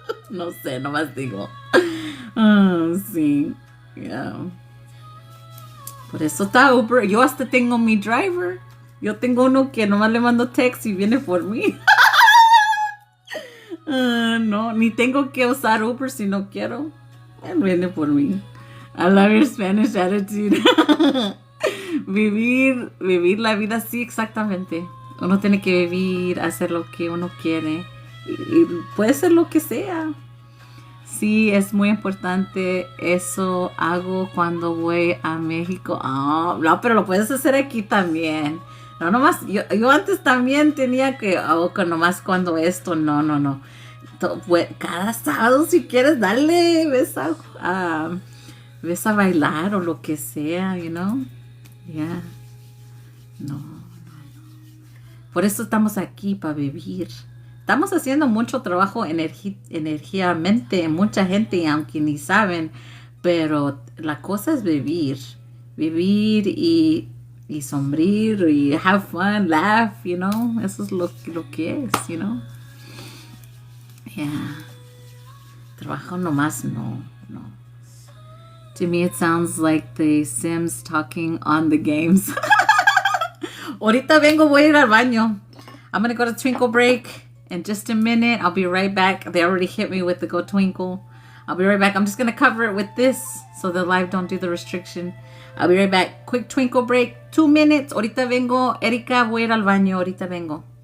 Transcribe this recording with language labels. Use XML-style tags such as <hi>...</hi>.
<es>No sé, nomás digo. Sí.</es> <en>Yeah.</en> <es>Por eso está Uber. Yo hasta tengo mi driver. Yo tengo uno que nomás le mando text y viene por mí. No, ni tengo que usar Uber si no quiero. Él viene por mí.</es> <en>I love your Spanish attitude.</en> <es>Vivir la vida así exactamente. Uno tiene que vivir, hacer lo que uno quiere. Y puede ser lo que sea. Sí, es muy importante. Eso hago cuando voy a México. Oh, no, pero lo puedes hacer aquí también. No, nomás, yo antes también tenía que, nomás cuando esto, no, no, no. Cada sábado si quieres, dale, ves a bailar o lo que sea,</es> <en>you know. Yeah.</en> <es>No. Por eso estamos aquí, para vivir. Estamos haciendo mucho trabajo energíamente, mucha gente, aunque ni saben, pero la cosa es vivir. Vivir y sombrir y</es> <en>have fun, laugh, you know. Eso es lo que es, you know. Yeah.</en> <es>Trabajo nomás no.</es> <en>To me it sounds like the Sims talking on the games.</en> <es>Ahorita vengo, voy a ir al baño.</es> <en>I'm gonna go to Twinkle break in just a minute. I'll be right back. They already hit me with the Go Twinkle. I'll be right back. I'm just gonna cover it with this so the live don't do the restriction. I'll be right back. Quick Twinkle break, 2 minutes.</en> <es>Ahorita vengo. Erika, voy a ir al baño. Ahorita vengo.</es>